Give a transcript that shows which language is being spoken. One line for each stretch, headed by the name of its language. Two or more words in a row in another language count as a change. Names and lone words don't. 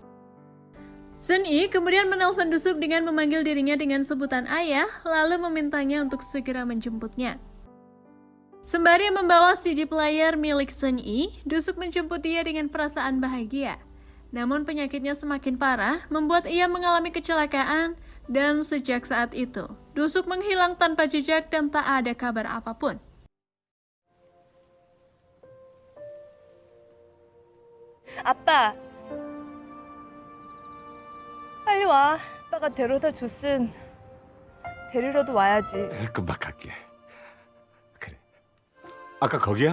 Indonesian: Sen-i kemudian menelpon Dusuk dengan memanggil dirinya dengan sebutan ayah, lalu memintanya untuk segera menjemputnya. Sembari membawa CD player milik Sun Yi, Dusuk menjemput dia dengan perasaan bahagia. Namun penyakitnya semakin parah, membuat ia mengalami kecelakaan, dan sejak saat itu, Dusuk menghilang tanpa jejak dan tak ada kabar apapun.
Korean: 아빠, 빨리 와. 아빠가 데려다 줬음. 데리러도 와야지. 금방 갈게. 그래. 아까 거기야?